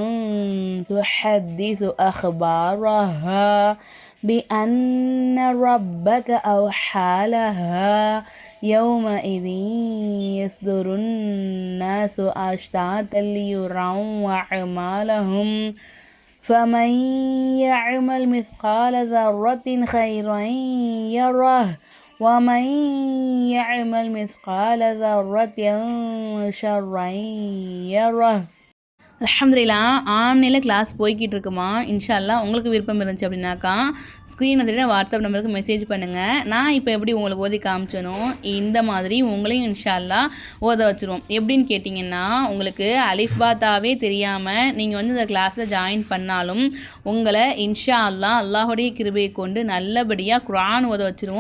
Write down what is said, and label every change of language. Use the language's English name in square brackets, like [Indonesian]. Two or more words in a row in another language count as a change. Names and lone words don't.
[Arabic] تحدث أخبارها بأن ربك أوحى لها يومئذ يصدر الناس أشتاتا ليروا أعمالهم فمن يعمل مثقال ذرة خيرا يره ومن يعمل مثقال ذرة شرا يره. [Tamil] அல்ஹம்துலில்லாஹ் ஆன்லைனில் கிளாஸ் போய்கிட்டு இருக்குமா. [Arabic] إن شاء الله [Tamil] உங்களுக்கு விருப்பம் இருந்துச்சு அப்படின்னாக்கா ஸ்க்ரீனை தெரியும் வாட்ஸ்அப் நம்பருக்கு மெசேஜ் பண்ணுங்கள். நான் இப்போ எப்படி உங்களுக்கு ஓதி காமிச்சனோ இந்த மாதிரி உங்களையும் [Arabic] إن شاء الله [Tamil] ஓத வச்சுருவோம். எப்படின்னு கேட்டிங்கன்னா, உங்களுக்கு அலிஃபாத்தாவே தெரியாமல் நீங்கள் இந்த கிளாஸில் ஜாயின் பண்ணாலும் உங்களை [Arabic] إن شاء الله [Tamil] அல்லாஹுடைய கிருபையை கொண்டு நல்லபடியாக குர்ஆன் ஓத வச்சுருவோம்.